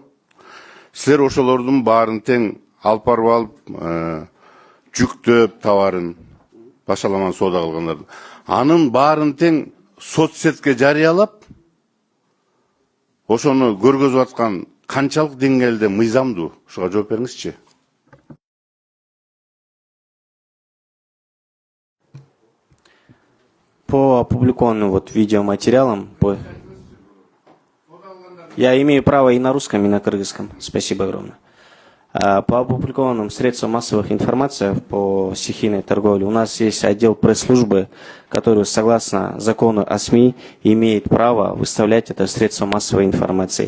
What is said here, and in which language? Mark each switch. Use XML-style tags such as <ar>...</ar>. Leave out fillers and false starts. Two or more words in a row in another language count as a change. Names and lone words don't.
<ky>Силер ошолордун баарын тең алып барып алып, жүктөп товарын башаламан соода кылгандарды. Анын баарын тең соцсетке жарыялап, ошону көргөзүп аткан канчалык деңгээлде мыйзамдуу? Ушуга жооп бериңизчи.</ky> <ru>По опубликованным видеоматериалам, я имею право и на русском, и на кыргызском. Спасибо огромное. По опубликованным средствам массовых информации по стихийной торговле у нас есть отдел пресс-службы, который, согласно закону о СМИ, имеет право выставлять это средство массовой информации.</ru>